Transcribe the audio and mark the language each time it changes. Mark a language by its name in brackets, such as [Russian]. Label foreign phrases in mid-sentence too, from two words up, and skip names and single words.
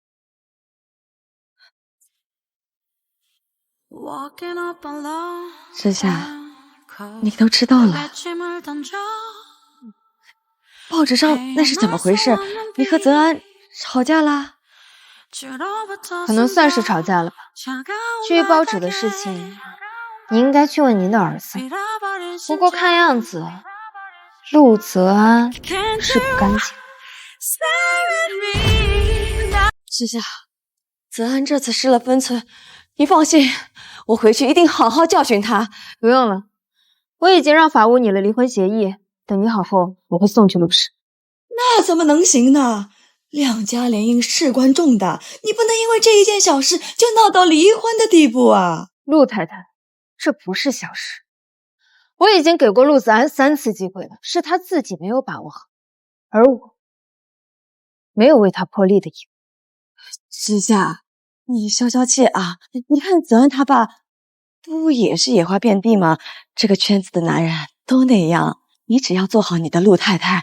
[Chinese] 之夏，你都知道了。报紙上那是怎么回事？你和泽安吵架了？可能算是吵架了吧。至于报纸的事情，你應該去問您的兒子。不過看樣子，陸澤安是不乾淨。之夏，澤安這次失了分寸，你放心，我回去一定好好教訓他。不用了，我已經讓法務擬了離婚協議，等擬好後，我會送去陸氏。那怎麼能行呢？兩家聯姻事關重大，你不能因為這一件小事就鬧到離婚的地步啊！陸太太，這不是小事。我已經給過陸子安3次機會了，是他自己沒有把握好，而我沒有為他破例的義務。之夏，你消消氣啊！你看澤安他爸不也是野花遍地嗎？這個圈子的男人都那樣，你只要做好你的陸太太。